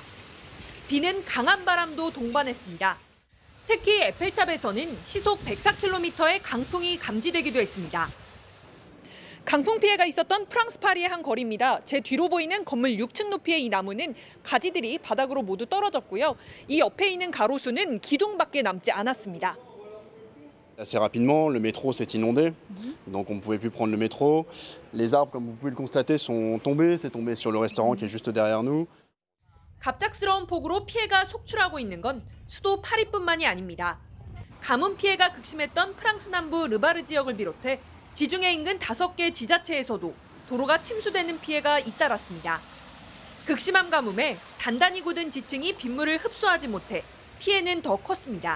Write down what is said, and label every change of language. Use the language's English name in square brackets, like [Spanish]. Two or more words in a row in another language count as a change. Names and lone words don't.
[Korean] 비는 강한 바람도 동반했습니다. 특히 에펠탑에서는 시속 104km의 강풍이 감지되기도 했습니다. 강풍 피해가 있었던 프랑스 파리의 한 거리입니다. 제 뒤로 보이는 건물 6층 높이의 이 나무는 가지들이 바닥으로 모두 떨어졌고요. 이 옆에 있는 가로수는 기둥밖에 남지 않았습니다. [French] Assez rapidement, le métro s'est inondé, donc on ne pouvait plus prendre le métro. Les arbres, comme vous pouvez le constater, sont tombés. C'est tombé sur le restaurant qui est juste derrière nous. [Korean] 갑작스러운 폭우로 피해가 속출하고 있는 건 수도 파리뿐만이 아닙니다. 가뭄 피해가 극심했던 프랑스 남부 르바르 지역을 비롯해 지중해 인근 5개 지자체에서도 도로가 침수되는 피해가 잇따랐습니다. 극심한 가뭄에 단단히 굳은 지층이 빗물을 흡수하지 못해 피해는 더 컸습니다.